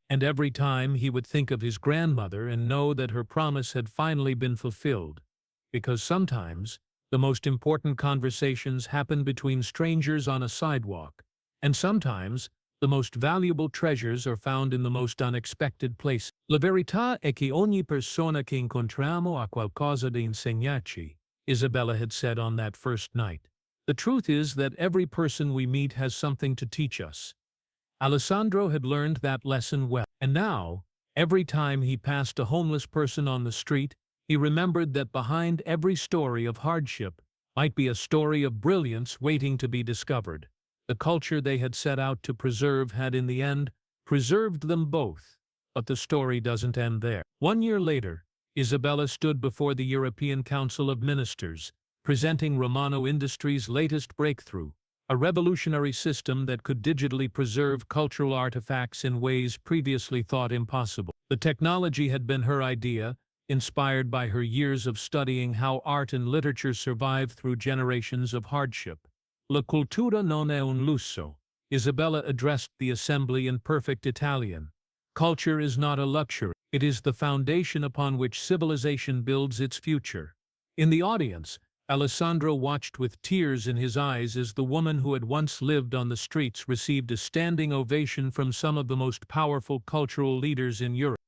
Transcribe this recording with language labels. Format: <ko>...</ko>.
<en>And every time he would think of his grandmother and know that her promise had finally been fulfilled. Because sometimes, the most important conversations happen between strangers on a sidewalk, and sometimes, the most valuable treasures are found in the most unexpected places.</en> <it>La verità è che ogni persona che incontriamo ha qualcosa da insegnarci, Isabella</it> <en>had said on that first night. The truth is that every person we meet has something to teach us. Alessandro had learned that lesson well, and now, every time he passed a homeless person on the street, he remembered that behind every story of hardship might be a story of brilliance waiting to be discovered. The culture they had set out to preserve had in the end preserved them both. But the story doesn't end there. 1 year later, Isabella stood before the European Council of Ministers, presenting Romano Industries' latest breakthrough, a revolutionary system that could digitally preserve cultural artifacts in ways previously thought impossible. The technology had been her idea, inspired by her years of studying how art and literature survive through generations of hardship.</en> <it>La cultura non è un lusso,</it> <en>Isabella addressed the assembly in perfect Italian. Culture is not a luxury, it is the foundation upon which civilization builds its future. In the audience, Alessandro watched with tears in his eyes as the woman who had once lived on the streets received a standing ovation from some of the most powerful cultural leaders in Europe.</en>